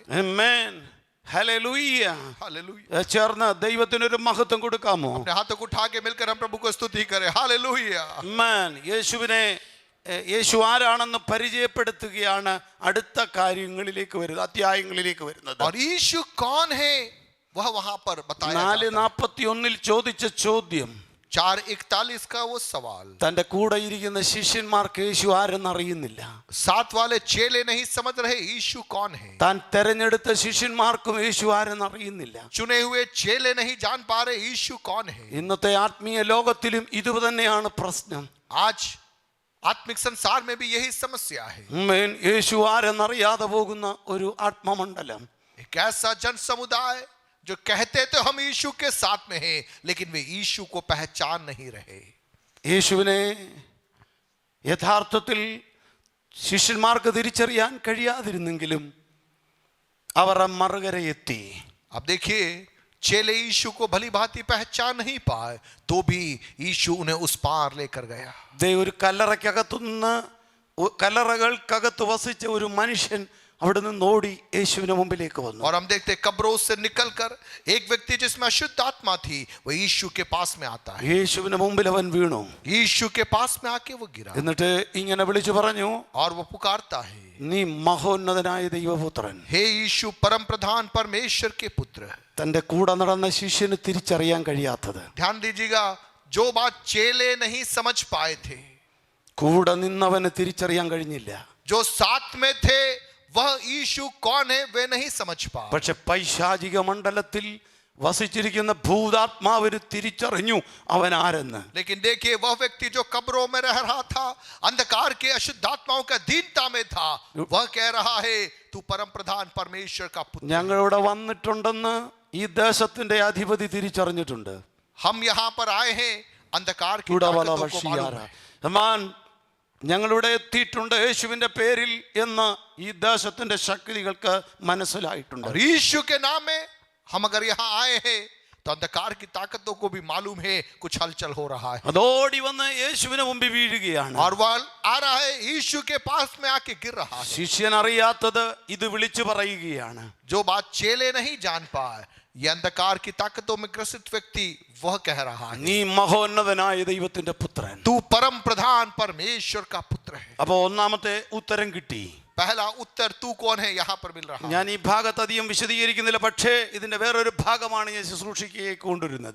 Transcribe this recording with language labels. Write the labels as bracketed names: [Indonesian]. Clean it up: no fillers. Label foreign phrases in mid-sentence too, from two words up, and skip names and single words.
[Malayalam] ആമേൻ. ഹല്ലേലൂയ. [Hindi] हालेलुया. [Malayalam] ചേർന്ന് ദൈവത്തിനൊരു മഹത്വം കൊടുക്കാമോ? [Hindi] अपने हाथों को उठा के मिलकर हम प्रभु को स्तुति करें. हालेलुया. [Malayalam] ആമേൻ. യേശു ആരാണെന്ന് പരിചയപ്പെടുത്തുകയാണ് അടുത്ത കാര്യങ്ങളിലേക്ക് വരുന്നത്, അധ്യായങ്ങളിലേക്ക് വരുന്നത്. [Hindi] और यीशु कौन है वह वहां पर बताया जाता है. [Malayalam] 4:41 ചോദിച്ച ചോദ്യം, [Hindi] 4:41 का वो सवाल। [Malayalam] തൻ്റെ കൂടെ ഇരിക്കുന്ന ശിഷ്യന്മാർക്ക് യേശു ആരെന്ന് അറിയുന്നില്ല. [Hindi] साथ वाले चेले नहीं समझ रहे यीशु कौन है। [Malayalam] താൻ തെരഞ്ഞെടുത്ത ശിഷ്യന്മാർക്കും യേശു ആരെന്ന് അറിയുന്നില്ല. [Hindi] चुने हुए चेले नहीं जान पा रहे यीशु कौन है। [Malayalam] ഇന്നത്തെ ആത്മീയ ലോകത്തിലും ഇതുതന്നെയാണ് പ്രശ്നം. [Hindi] आज आत्मिक संसार में भी यही समस्या है। [Malayalam] യേശു ആരെന്നറിയാതെ പോകുന്ന ഒരു ആത്മമണ്ഡലം. [Hindi] एक ऐसा जन समुदाय जो कहते तो हम यीशु के साथ में हैं, लेकिन वे यीशु को पहचान नहीं रहे। [Malayalam] യേശുവിനെ യഥാർത്ഥത്തിൽ ശിഷ്യന്മാർക്ക് തിരിച്ചറിയാൻ കഴിയാതിരുന്നെങ്കിലും അവർ മറുകരയെത്തി. [Hindi] अब देखिए, चेले यीशु को भली भांति पहचान नहीं पाए, तो भी यीशु उन्हें उस पार लेकर गया। [Malayalam] ഒരു കല്ലറകൾക്കകത്ത് വസിച്ച ഒരു മനുഷ്യൻ അവിടെ നിന്ന് ഓടി യേശുവിന്റെ മുമ്പിലേക്ക് വന്നു. [Hindi] और हम देखते कब्रों से निकलकर एक व्यक्ति जिसमें अशुद्ध आत्मा थी, वो यीशु के पास में आता है। [Malayalam] യേശുവിന്റെ മുമ്പിൽ അവൻ വീണു. [Hindi] यीशु के पास में आके वो गिरा [Malayalam] എന്നിട്ട് ഇങ്ങനെ വിളിച്ചു പറഞ്ഞു, [Hindi] और वो पुकारता है, [Malayalam] നീ മഹോന്നതനായ ദൈവപുത്രൻ. [Hindi] हे यीशु परम प्रधान परमेश्वर के पुत्र। [Malayalam] തന്റെ കൂടെ നടന്ന ശിഷ്യന് തിരിച്ചറിയാൻ കഴിയാത്തത്, [Hindi] ध्यान दीजिएगा, जो बात चेले नहीं समझ पाए थे, [Malayalam] കൂടെ നിന്നവന് തിരിച്ചറിയാൻ കഴിഞ്ഞില്ല. [Hindi] जो साथ में थे, वह यीशु कौन है वे नहीं समझ पाए। [Malayalam] പക്ഷെ പൈശാചിക മണ്ഡലത്തിൽ വസിച്ചിരിക്കുന്ന ഭൂതാത്മാവിന് തിരിച്ചറിഞ്ഞു അവൻ ആരെന്ന്. [Hindi] लेकिन देखिए, वह व्यक्ति जो कब्रों में रह रहा था, अंधकार के अशुद्ध आत्माओं का दीनता में था, वह कह रहा है, तू परम प्रधान परमेश्वर का पुत्र। [Malayalam] ഞങ്ങളിവിടെ വന്നിട്ടുണ്ടെന്ന് ഈ ദേശത്തിന്റെ അധിപതി തിരിച്ചറിഞ്ഞിട്ടുണ്ട്. [Hindi] हम यहाँ पर आए हैं, अंधकार की ताकतों को मालूम है। [Malayalam] ഞങ്ങളിവിടെ എത്തിയിട്ടുണ്ട് യേശുവിന്റെ പേരിൽ എന്ന് ഈ ദേശത്തിന്റെ ശക്തികൾക്ക് മനസ്സിലായിട്ടുണ്ട്. [Hindi] और यीशु के नाम में हम अगर यहाँ आए हैं, तो अंधकार की ताकतों को भी मालूम है कुछ हलचल हो रहा है। [Malayalam] അതോടി വന്ന് യേശുവിന് മുമ്പിൽ വീഴുകയാണ്. [Hindi] और वह आ रहा है, यीशु के पास में आके गिर रहा है। [Malayalam] ശിഷ്യൻ അറിയാത്തത് ഇത് വിളിച്ചു പറയുകയാണ്. [Hindi] जो बात चेले नहीं जान पाए, ये अंधकार की ताकतों में ग्रसित व्यक्ति वह कह रहा है, [Malayalam] നീ മഹോന്നതനായ ദൈവത്തിന്റെ പുത്രൻ. [Hindi] तू परम प्रधान परमेश्वर का पुत्र है। [Malayalam] അപ്പൊ ഒന്നാമത്തെ ഉത്തരം കിട്ടി. [Hindi] पहला उत्तर तू कौन है यहाँ पर मिल रहा है। [Malayalam] ഞാൻ ഈ ഭാഗത്ത് അധികം വിശദീകരിക്കുന്നില്ല, പക്ഷേ ഇതിന്റെ വേറൊരു ഭാഗമാണ് ഞാൻ ശുശ്രൂഷയ്ക്ക് കൊണ്ടുവരുന്നത്.